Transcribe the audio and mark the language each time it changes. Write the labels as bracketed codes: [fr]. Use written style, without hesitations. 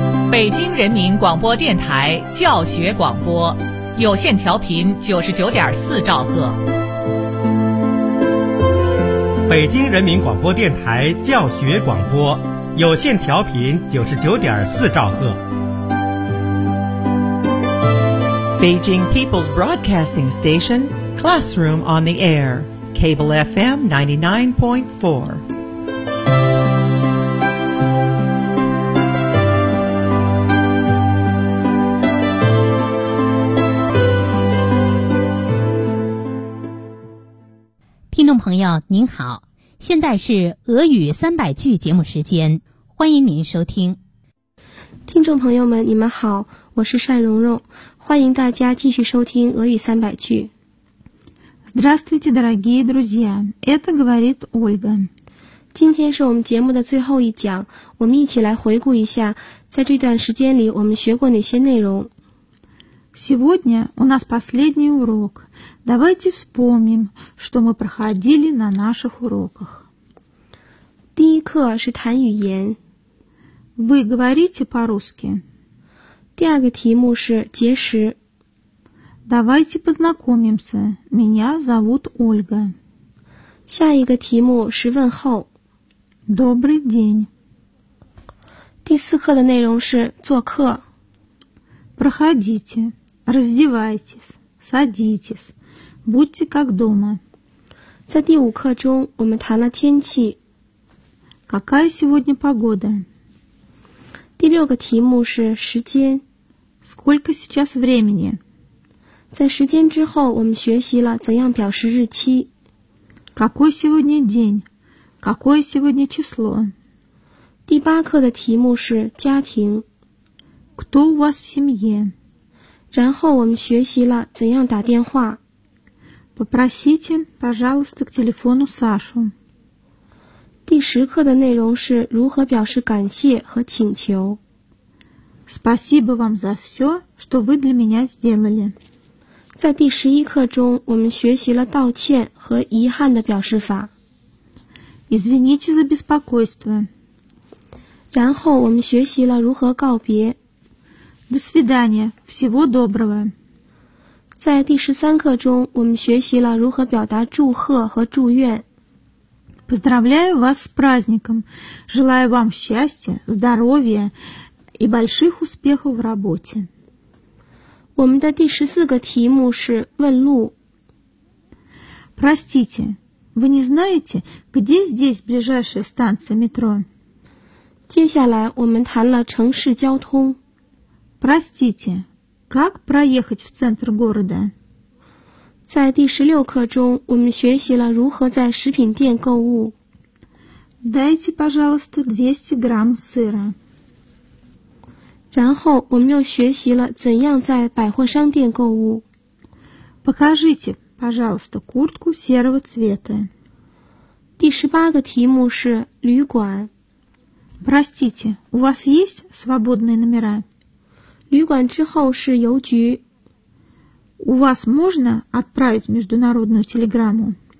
[zh] 北京人民广播电台教学广播，有线调频99.4兆赫。北京人民广播电台教学广播，有线调频99.4兆赫。 [en] Beijing People's Broadcasting Station, Classroom on the Air, Cable FM 99.4. Listeners, [zh] 朋友您好，现在是俄语300句节目时间，欢迎您收听。听众朋友们你们好，我是单蓉蓉，欢迎大家继续收听俄语300句。 [ru] Здравствуйте, дорогие друзья, это говорит Ольга. [zh] 今天是我们节目的最后一讲，我们一起来回顾一下在这段时间里我们学过哪些内容。 [ru] Сегодня у нас последний урок. Давайте вспомним, что мы проходили на наших уроках. [zh] 第一课是谈语言。 [ru] Вы говорите по-русски. [zh] 第二个题目是结识。 [ru] Давайте познакомимся. Меня зовут Ольга. [zh] 下一个题目是问候。 [ru] Добрый день. [zh] 第四课的内容是做客。 [ru] Проходите. Раздевайтесь. Садитесь. Будьте как дома. [zh] 在第五课中我们谈了天气。 [ru] Какая сегодня погода? [zh] 第六个题目是时间。 [ru] Сколько сейчас времени? [zh] 在时间之后我们学习了怎样表示日期。 [ru] Какой сегодня день? Какое сегодня число? [zh] 第八课的题目是家庭。 [ru] Кто у вас в семье? [zh] 然后我们学习了怎样打电话。 [ru] Попросите, пожалуйста, к телефону Сашу. [zh] 第十课的内容是如何表示感谢和请求。 [ru] Спасибо вам за все, что вы для меня сделали. [zh] 在第十一课中我们学习了道歉和遗憾的表示法。 [ru] Извините за беспокойство. [zh] 然后我们学习了如何告别。 [ru] До свидания, всего доброго. [zh] 在第十三课中我们学习了如何表达祝贺和祝愿。 [ru] Поздравляю вас с праздником. Желаю вам счастья, здоровья и больших успехов в работе. [zh] 我们的第十四个题目是问路。 [ru] Простите, вы не знаете, где здесь ближайшая станция метро? [zh] 接下来我们谈了城市交通。 [ru] Простите, как проехать в центр города? [zh] 在第十六课中我们学习了如何在食品店购物。 [ru] Дайте, пожалуйста, 200 грамм сыра. [zh] 然后我们又学习了怎样在百货商店购物。 [ru] Покажите, пожалуйста, куртку серого цвета. [zh] 第十八个题目是旅馆。 [ru] Простите, у вас есть свободные номера? [zh] 旅馆之后是邮局。 [ru] У вас можно отправить международную телеграмму?